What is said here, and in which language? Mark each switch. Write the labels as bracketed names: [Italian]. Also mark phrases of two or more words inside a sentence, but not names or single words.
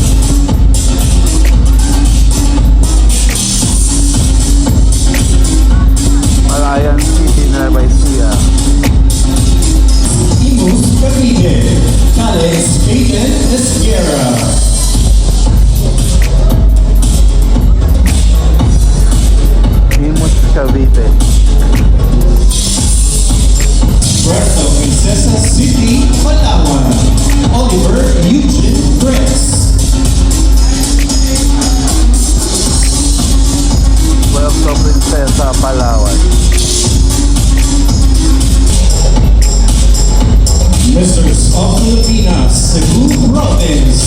[English] Palayan City, Nueva Ecija. Imus Cavite. Cales Peyton Esguerra. Imus Cavite. Puerto Princesa City, Palawan. Oliver Eugene Press. Puerto Princesa, Palawan. Misters of Filipinas, Cebu Province.